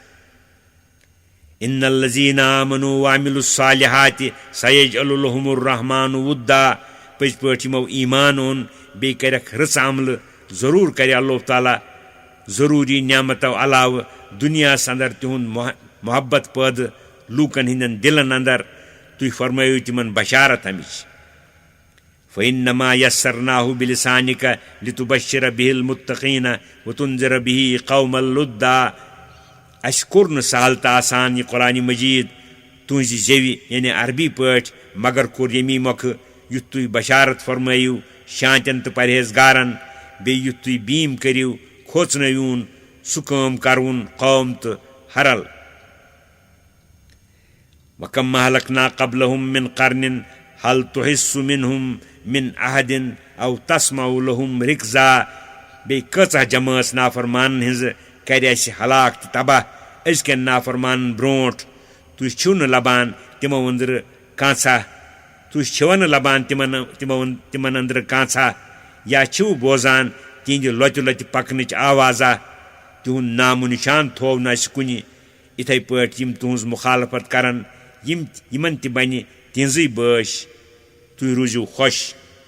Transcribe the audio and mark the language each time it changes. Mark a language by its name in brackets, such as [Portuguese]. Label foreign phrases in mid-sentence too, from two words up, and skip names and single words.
[Arabic] ان الذین آمنوا وعملوا الصالحات سیجعل لهم الرحمٰنُ ودا [Kashmiri] پٔزۍ پٲٹھۍ یِمو ایمان اوٚن بیٚیہِ کرٮ۪کھ رٕژ عملہٕ ضروٗر کرِ اللہ تعالیٰ ضروٗری نعمتو علاوٕ دُنیاہس اندر تِہُنٛد محبت پٲدٕ لوٗکن ہٕنٛدٮ۪ن دِلن اندر تُہۍ فرمٲیِو تِمن بشارت امِچ [Arabic] فإنما يسرناه بلسانك لتبشر به المتقين وتنذر به قوما لدا [Kashmiri] اَسہِ کوٚر نہٕ سہل تہٕ آسان یہِ قرآنِ مجیٖد تُہنٛزِ زیوِ یعنی عربی پٲٹھۍ مگر کوٚر ییٚمی مۄکھٕ یُتھ تُہۍ بشارت فرمٲیِو شانتٮ۪ن تہٕ پرہیزگارن بیٚیہِ یُتھ تُہۍ بیٖم کٔرِو کھوژنٲوِوُن سُہ کٲم کَروُن قوم تہٕ حرل [Arabic] وَكَمْ أَهْلَكْنَا قَبْلَهُمْ مِنْ قَرْنٍ هَلْ تُحِسُّ مِنْهُمْ مِنْ أَحَدٍ أَوْ تَسْمَعُ لَهُمْ رِكْزًا [Kashmiri] بیٚیہِ کۭژاہ جمٲژ نافرمانن ہٕنٛزٕ کرِ اَسہِ ہلاک تہٕ تباہ أزکٮ۪ن نافرمانن برونٛٹھ تُہۍ چھِو نہٕ لبان تِمو أنٛدرٕ کانٛژھا تُہۍ چھِوا نہٕ لبان تِمن أنٛدرٕ کانٛژھا یا چھِو بوزان تِہنٛدِ لۄتہِ لۄتہِ پکنٕچ آوازا تِہُنٛد نامو نِشان تھوو نہٕ اَسہِ کُنہِ یِتھَے پٲٹھۍ یِم تُہنٛز مُخالفت کرن یِمن تہِ بنہِ تِہنٛزٕے بٲش تُہۍ روٗزِو خۄش